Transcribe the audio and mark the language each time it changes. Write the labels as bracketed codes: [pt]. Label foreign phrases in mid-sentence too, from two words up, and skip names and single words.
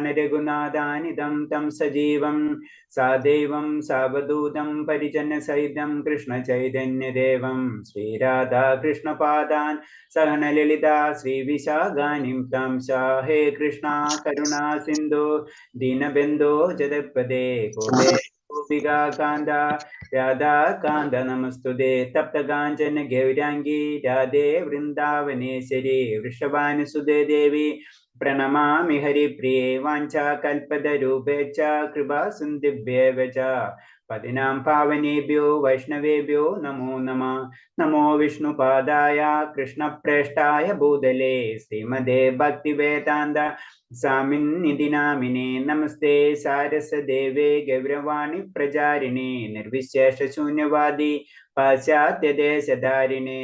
[sa] രഘുനാഥാനിതം തം സജീവം സാദൈവം സാവധൂതം പരിജനസഹിതം കൃഷ്ണ ചൈതന്യദേവം ശ്രീരാധാ കൃഷ്ണപാദാൻ സഹന ലളിതാ ശ്രീവിശാഖാനിം താം ഹേ കൃഷ്ണ കരുണാ സിന്ധു ദീനബന്ധോ ജഗത്പദേ ഗോപികാ കാന്ത രാധാ കാന്ത നമസ്തുതേ. തപ്തകാഞ്ചന ഗൗരാംഗി രാധേ വൃന്ദാവനേശ്വരി വൃഷഭാനുസുതേ ദേവി പ്രണമാമി ഹരിപ്രിയേ. വാഞ്ചാകൽപതരൂപേച്ഛ കൃപാ സിന്ധിഭ്യേവ ച പതിനാം പാവനേഭ്യോ വൈഷ്ണവേഭ്യോ നമോ നമഃ. നമോ വിഷ്ണുപാദായ കൃഷ്ണപ്രേഷ്ഠായ ഭൂതലേ ശ്രീമദേ ഭക്തിവേദാന്ത സ്വാമിന്നിധി നാമിനേ. നമസ്തേ സാരസദേവേ ഗൗരവാണി പ്രചാരിണേ നിർവിശേഷ ശൂന്യവാദി പാശ്ചാത്യദേശധാരിണേ.